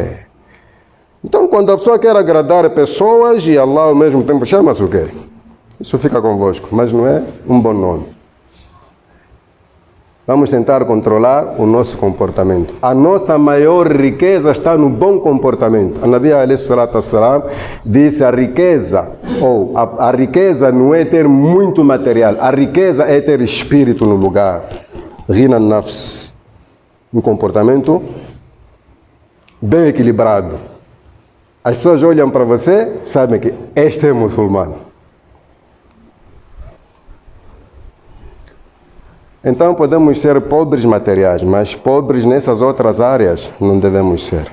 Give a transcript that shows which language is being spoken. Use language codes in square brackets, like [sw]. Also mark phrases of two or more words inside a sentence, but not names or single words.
[pt] Então, quando a pessoa quer agradar pessoas e Allah ao mesmo tempo chama-se o quê? Isso fica convosco, mas não é um bom nome. Vamos tentar controlar o nosso comportamento. A nossa maior riqueza está no bom comportamento. A Nabi [ar] عليه الصلاة والسلام [pt] disse a riqueza, a riqueza não é ter muito material, a riqueza é ter espírito no lugar. [ar] غنى النفس. [pt] Um comportamento bem equilibrado. As pessoas olham para você, sabem que este é muçulmano. Então podemos ser pobres materiais, mas pobres nessas outras áreas não devemos ser.